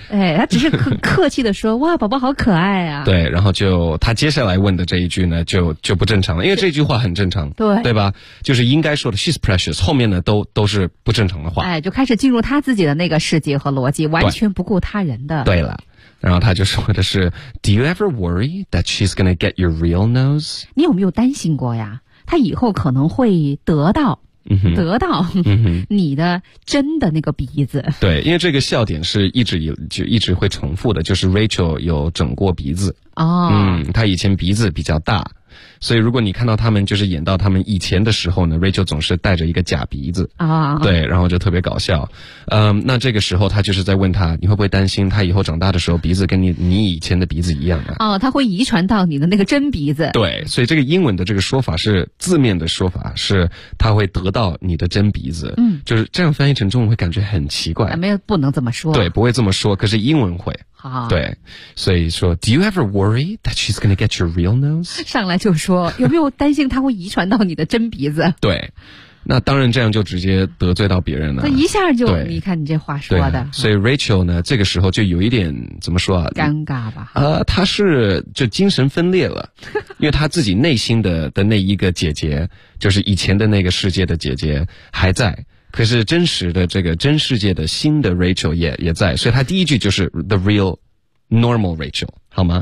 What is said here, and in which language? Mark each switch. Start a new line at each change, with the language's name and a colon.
Chinese: 哎，她只是很客气的说，哇，宝宝好可爱啊。对，然后就她接下来问的这一句呢，就不正常了，因为这句话很正常。对。对吧？就是应该说的
English: she's precious，
Chinese: 后面呢都是不正常的话。哎，就开始进入她自己的那个世界和逻辑，完全不顾他人的。对了。
English: 然后他就说的是 Do you ever worry that she's gonna get your real nose?
Chinese: 你有没有担心过呀，他以后可能会得到你的真的那个鼻子。对，因为这个笑点是就一直会重复的，就是 Rachel 有整过鼻子。他以前鼻子比较大，所以如果你看到他们就是演到他们以前的时候呢， Rachel 总是带着一个假鼻子啊，对，然后就特别搞笑。那这个时候他就是在问他，你会不会担心他以后长大的时候鼻子跟你以前的鼻子一样啊？哦，他会遗传到你的那个真鼻子。对，所以这个英文的这个说法是字面的说法是他会得到你的真鼻子。嗯，就是这样翻译成中文会感觉很奇怪。没有，不能这么说。对，不会这么说，可是英文会。好，对，所以说
English: Do you ever worry that she's gonna get your real nose?
Chinese: 上来就说有没有担心她会遗传到你的真鼻子。对，那当然这样就直接得罪到别人了，那一下就你看你这话说的。所以 Rachel 呢这个时候就有一点怎么说啊，尴尬吧。她是就精神分裂了，因为她自己内心的那一个姐姐，就是以前的那个世界的姐姐还在，可是真实的这个真世界的新的 Rachel 也在，所以他第一句就是
English: The real normal Rachel，
Chinese: 好吗？